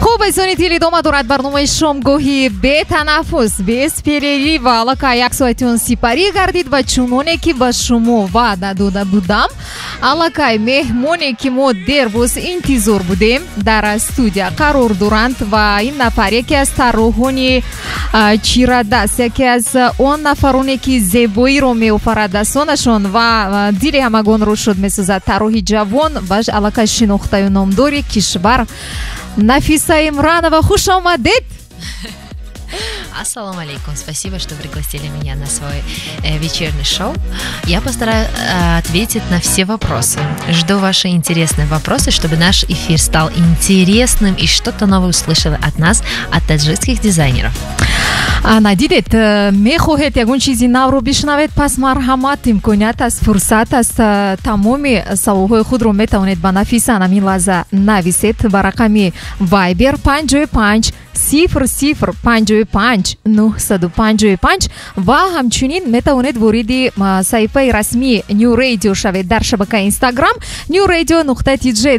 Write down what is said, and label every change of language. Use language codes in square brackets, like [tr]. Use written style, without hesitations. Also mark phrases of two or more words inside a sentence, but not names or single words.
[tg] Хуб, айзонители дома дорад барномаи шомгоҳи бетанаффус, бесперерив аллакай 1 соатион сипарӣ гардид ва чуноне ки ба шумо ваъда дода будам, аллакай меҳмоне ки мо дербос интизор будем дар студия қарор доранд ва ин нафар яке аз тарроҳони чирадаст, яке аз он нафароне ки зебоиро меофарад дастонашон ва дили ҳамагонро шод месозад. Тарроҳи ҷавон ва аллакай шинохтаю номдори кишвар Нафиса Имранова, хуш омадед! [ru] Ассаламу алейкум, спасибо, что пригласили меня на свой вечерний шоу. Я постараюсь ответить на все вопросы. Жду ваши интересные вопросы, чтобы наш эфир стал интересным и что-то новое услышали от нас, от таджикских дизайнеров. [tg] Надидед, мехоҳед ягон чизи навро бишнавед, пас марҳамат, имконият аст, фурсат аст. Тамоми саволҳои худро метавонед ба Нафиса намин лаҳза нависед ба рақами Viber 55 00 55 955 ва ҳамчунин метавонед вориди саҳифаи расмии New Radio шавед дар шабакаи Instagram New Radio.tj.